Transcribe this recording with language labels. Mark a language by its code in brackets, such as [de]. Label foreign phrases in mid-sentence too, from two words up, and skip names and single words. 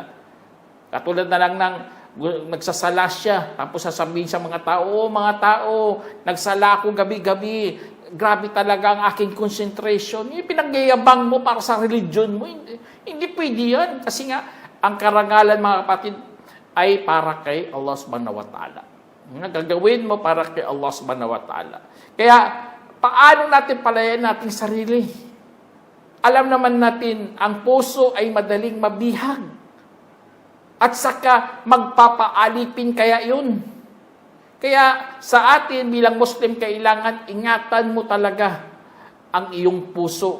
[tl] Katulad na lang ng nagsasala siya, tapos sasabihin sa mga tao, nagsala ako gabi-gabi, grabe talaga ang aking concentration. Pinagyayabang mo para sa religion mo. Hindi pwede yan. Kasi nga, ang karangalan, mga kapatid, ay para kay Allah [ar] سبحانه وتعالى. [tl] Gagawin mo para kay Allah [ar] سبحانه وتعالى. [tl] Kaya, paano natin palayan natin sarili? Alam naman natin, ang puso ay madaling mabihag. At saka magpapaalipin kaya yun. Kaya sa atin bilang Muslim, kailangan ingatan mo talaga ang iyong puso.